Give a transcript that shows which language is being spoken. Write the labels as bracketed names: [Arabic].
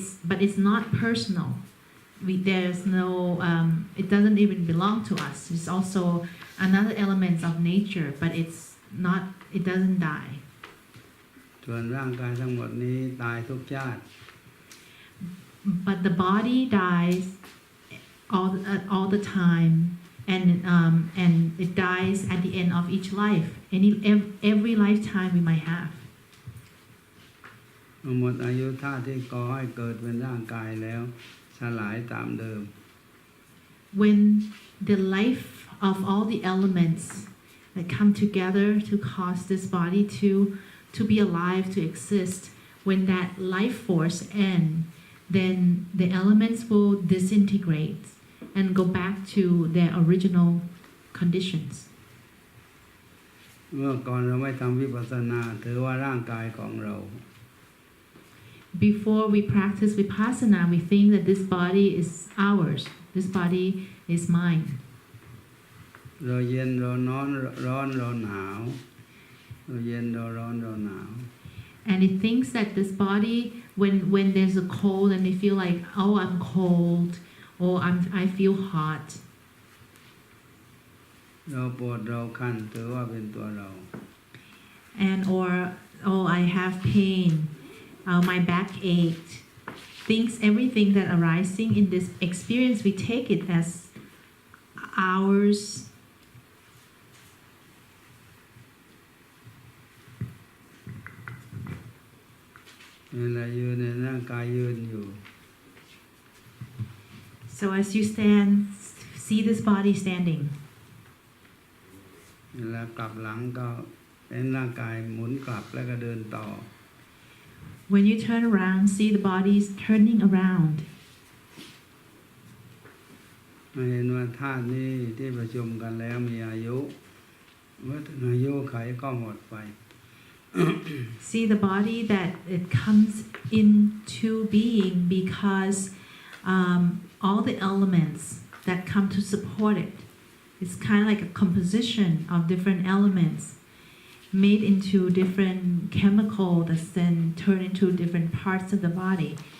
[English] But it's not personal. There's no. It doesn't even belong to us. It's also another element of nature, but it's not. It doesn't die. [Thai] ส่วนร่างกายทั้งหมดนี้ตายทุกชาติ [English] But the body dies all the time, and it dies at the end of each life. Every lifetime we might have. [Thai] หมดอายุธาตุที่ก่อให้เกิดเป็นร่างกายแล้วสลายตามเดิม [English] When the life of all the elements that come together to cause this body to be alive, to exist, when that life force ends, then the elements will disintegrate and go back to their original conditions. [Thai] เมื่อก่อนเราไม่ทำวิปัสสนาถือว่าร่างกายของเรา [English] Before we practice vipassana, we think that this body is ours. This body is mine. [Thai] เราเย็นเราร้อนเราหนาวเราเย็นเราร้อนเราหนาว [English] And it thinks that this body, when there's a cold and they feel like, oh, I'm cold, or I feel hot. [Thai] เราปวดเราคันถือว่าเป็นตัวเรา [English] And or, oh, I have pain, my back ached. Everything that arising in this experience, we take it as ours. [Thai] เวลายืนในร่างกายยืนอยู่ [English] So as you stand, see this body standing. [Thai] เวลากลับหลังก็เป็นร่างกายหมุนกลับแล้วก็เดินต่อ [English] When you turn around, see the bodies turning around. [Thai] เห็นว่าธาตุนี้ที่ประชุมกันแล้วมีอายุเมื่อถึงอายุไขก็หมดไป [English] See the body that it comes into being because all the elements that come to support it. It's kind of like a composition of different elements made into different chemicals that then turn into different parts of the body.